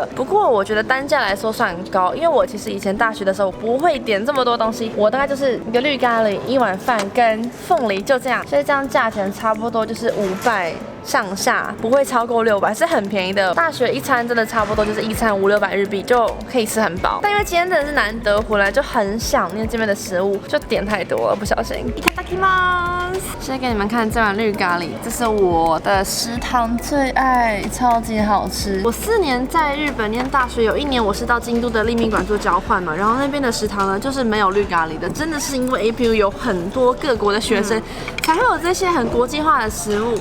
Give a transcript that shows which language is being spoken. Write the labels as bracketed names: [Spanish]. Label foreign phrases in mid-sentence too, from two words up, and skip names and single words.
[Chinese] 不过我觉得单价来说算高，因为我其实以前大学的时候不会点这么多东西，我大概就是一个绿咖喱、1碗饭跟凤梨就这样，所以这样价钱差不多就是500上下，不会超过600，是很便宜的。大学一餐真的差不多就是一餐500-600日币就可以吃很饱。但因为今天真的是难得回来，就很想念这边的食物，就点太多了，不小心。 [Japanese] いただきます。 [Chinese] 先给你们看这碗绿咖喱，这是我的食堂最爱，超级好吃。我4年在日本念大学，有1年我是到京都的立命馆做交换嘛，然后那边的食堂呢就是没有绿咖喱的，真的是因为 APU 有很多各国的学生，才会有这些很国际化的食物。